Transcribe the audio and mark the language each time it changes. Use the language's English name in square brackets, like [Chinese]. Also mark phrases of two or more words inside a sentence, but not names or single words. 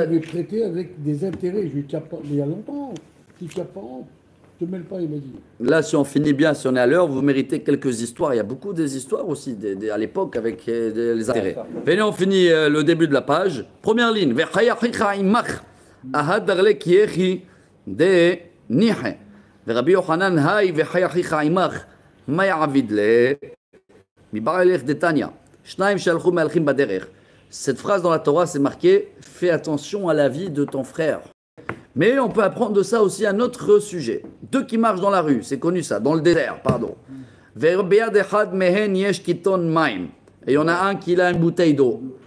[French] avait prêté avec des intérêts. Je lui ai dit, mais il y a longtemps. Si tu n'as pas honte, ne te mêle pas, il m'a dit. Là, si on finit bien, si on est à l'heure, vous méritez quelques histoires. Il y a beaucoup des histoires aussi à l'époque avec les intérêts. Venez, on finit le début de la page. Première ligne. [Hebrew] ורבי יוחנן, היי וחי אחיך עמך, מה יעביד לה? מבעל הלך דתניא, שניים שהלכו מהלכים בדרך. [French] Cette phrase dans la Torah, c'est marqué « Fais attention à la vie de ton frère ». Mais on peut apprendre de ça aussi un autre sujet. Deux qui marchent dans la rue, c'est connu ça, dans le désert, pardon. Et il y en a un qui a une bouteille d'eau.